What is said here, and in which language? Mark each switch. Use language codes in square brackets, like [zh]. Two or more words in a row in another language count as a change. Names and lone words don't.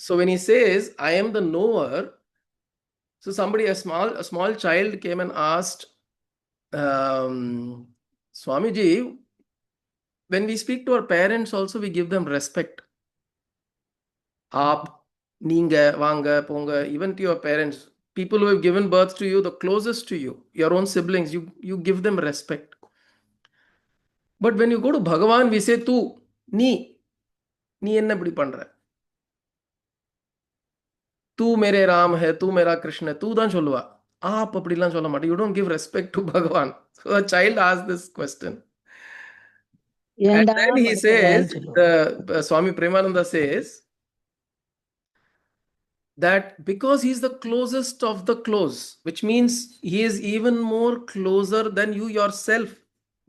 [en] So when he says, I am the knower, so somebody, a small child came and asked, Swamiji, when we speak to our parents also, we give them respect. Aap, [ta] நீங்க, வாங்க, போங்க, [en] even to your parents, people who have given birth to you, the closest to you, your own siblings, you give them respect. But when you go to Bhagavan, we say, [ta] Tu, நீ என்ன இப்படி பண்ற. [hi] तू मेरे राम है तू मेरा कृष्ण है तू [ta] தான் சொல்லுவா [hi] आप [ta] அப்படிலாம் சொல்ல மாட்டே. [en] You don't give respect to Bhagavan. So a child asked this question. And then he says, the Swami Premananda says that because he is the closest of the close, which means he is even more closer than you yourself.